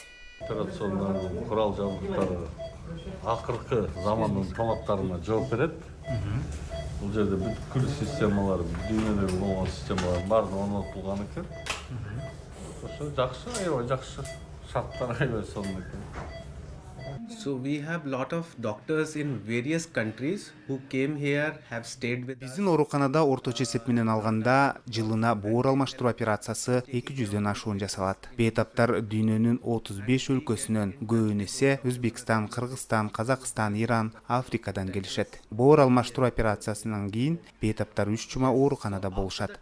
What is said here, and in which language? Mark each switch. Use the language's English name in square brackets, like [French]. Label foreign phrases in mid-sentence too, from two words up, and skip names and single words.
[Kyrgyz] Операциондун курал жабдыктары акыркы замандын талаптарына жооп берет. Бул жерде бүткүл системалар, дүйнөдөгү болгон системалар баардыгы орнотулган экен. Ошо жакшы, аябай жакшы шарттар аябай сонун экен. [English] So we have lot of doctors in various countries who came here, have stayed with us. [Kyrgyz] Биздин ооруканада орточо эсеп менен алганда жылына боор алмаштыруу операциясы 200дөн ашуун жасалат. Бейтаптар дүйнөнүн 35 өлкөсүнөн, көбүн эсе Өзбекстан, Кыргызстан, Казакстан, Иран, Африкадан келишет. Боор алмаштыруу операциясынан кийин бейтаптар 3 жума ооруканада болушат.